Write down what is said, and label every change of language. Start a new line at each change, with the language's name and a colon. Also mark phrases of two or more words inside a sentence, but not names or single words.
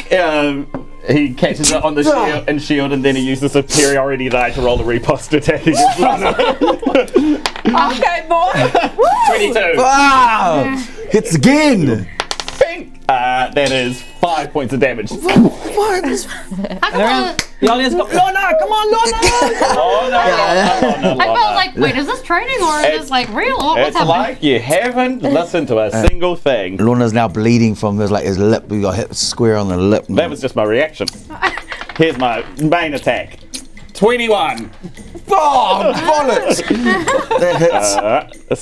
English: He catches it on the shield, and then he uses superiority die to roll a riposte attack against Lona. Okay, boy. 22. Wow! Hits again. Bink! That is 5 points of damage. What? The audience go, "Lona, come on, Lona!" Lona. I felt like, wait, is this training or is this like real? What's It's happening? like you haven't listened to a single thing. Lona's now bleeding from his lip. We got hit square on the lip. That was just my reaction. Here's my main attack. 21. Oh, bollocks! That hits.